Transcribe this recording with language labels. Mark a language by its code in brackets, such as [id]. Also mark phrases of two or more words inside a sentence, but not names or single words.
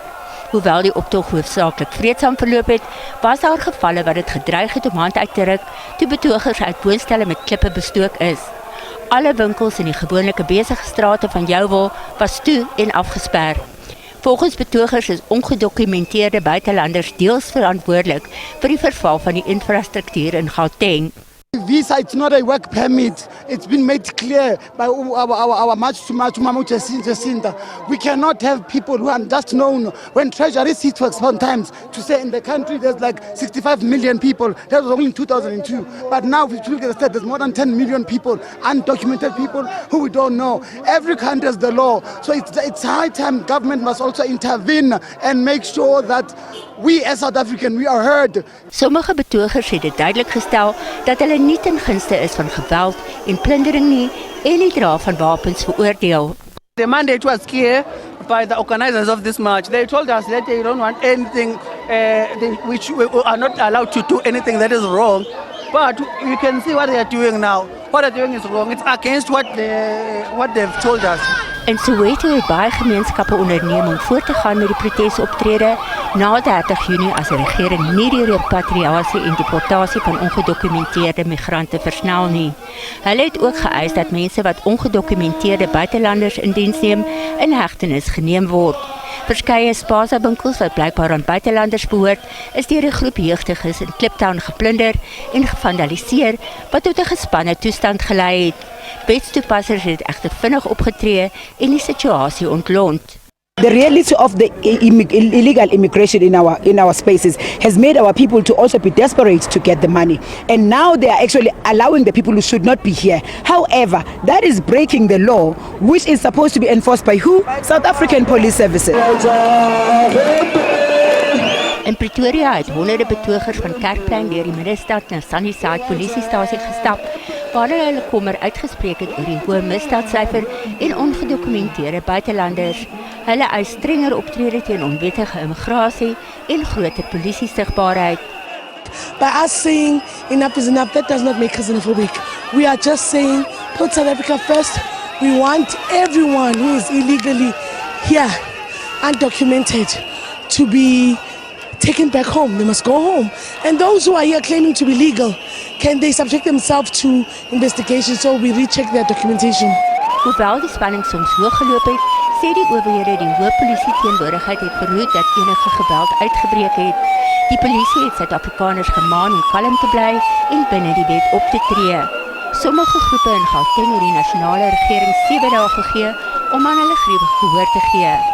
[af] Hoewel die optog hoofsaaklik vreedsaam verloop het, was daar gevalle wat dit gedreig het om hand uit te ruk toe betogers uit woonstelle met klippe bestook is. Alle winkels in die gewone besige strate van Yeoville was toe en afgesper. Volgens betogers is ongedokumenteerde buitelanders deels verantwoordelik vir die verval van die infrastruktuur in Gauteng. [en] Visa, it's not a work permit. It's been made clear by our March to Mamu Jacinta. We cannot have people who are just known when Treasury sits for sometimes to say in the country there's like 65 million people. That was only in 2002. But now if you look at the state, there's more than 10 million people, undocumented people who we don't know. Every country has the law. So it's high time government must also intervene and make sure that we as South African, we are heard. [af] Sommige betogers het dit duidelik gestel dat hulle nie ten gunste is van geweld en plundering nie en die dra van wapens veroordeel. [en] The mandate was clear by the organizers of this march. They told us that they don't want anything, which we are not allowed to do anything that is wrong. But you can see what they are doing now. What they're doing is wrong. It's against what they've told us. [af] In Soweto het baie gemeenskappe onderneem om voort te gaan met die protesoptrede na 30 Junie as die regering nie die repatriasie en deportasie van ongedokumenteerde migrante versnel nie. Hulle het ook geëis dat mense wat ongedokumenteerde buitelanders in diens neem in hegtenis geneem word. Verskeie spaza-winkels wat blykbaar aan buitelanders behoort, is deur 'n groep jeugdiges in Kliptown geplunder en gevandaliseer wat tot 'n gespanne toestand gelei het. Wetstoepassers het egter vinnig opgetree en die situasie ontlont. [en] The reality of the illegal immigration in our spaces has made our people to also be desperate to get the money. And now they are actually allowing the people who should not be here. However, that is breaking the law, which is supposed to be enforced by who? South African Police Services. [af] In Pretoria het honderde betogers van Kerkplein deur die middestad na Sunnyside polisiestasie gestap, waar hulle kommer uitgespreek het oor die hoë misdaadsyfer en ongedokumenteerde buitelanders. Hulle eis strenger optrede teen onwettige immigrasie en groter polisiesigbaarheid. [en] By us saying enough is enough, that does not make us xenophobic. We are just saying put South Africa first. We want everyone who is illegally here, undocumented, to be taken back home. They must go home. And those who are here claiming to be legal, can they subject themselves to investigation so we recheck their documentation? [af] Hoewel die spanning soms hoog geloop het, sê die owerhede die hoë polisie teenwoordigheid het verhoed dat enige geweld uitgebreek het. Die polisie het Suid-Afrikaners gemaan om kalm te bly en binne die wet op te tree. Sommige groepe in Gauteng het die nasionale regering 7 dae gegee om aan hulle griewe gehoor te gee.